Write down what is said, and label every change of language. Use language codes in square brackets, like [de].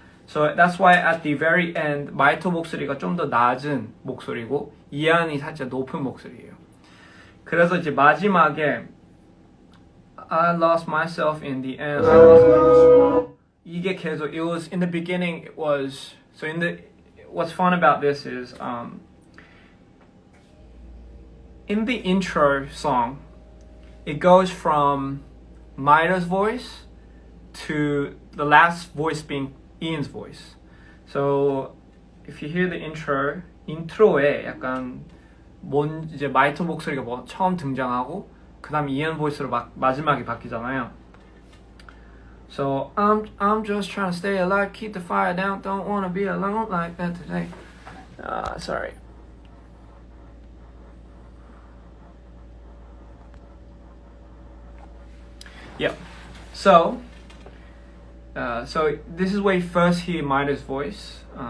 [en] So that's why at the very end [ko] 마이토 목소리가 좀 더 낮은 목소리고 이안이 살짝 높은 목소리예요. 그래서 이제 마지막에 [en] I lost myself in the end. [ko] 이게 계속, [en] it was in the beginning, it was, so in the, what's fun about this is in the intro song it goes from Maito's voice to the last voice being Ian's voice. So if you hear the [ko] 인트로에 약간 이제 마이토 목소리가 처음 등장하고 그다음 이안 보이스로 마지막에 바뀌잖아요. [en] So I'm just trying to stay alive, keep the fire down, don't wanna be alone like that today. Sorry. Yeah. So this is where you first hear Maida's voice.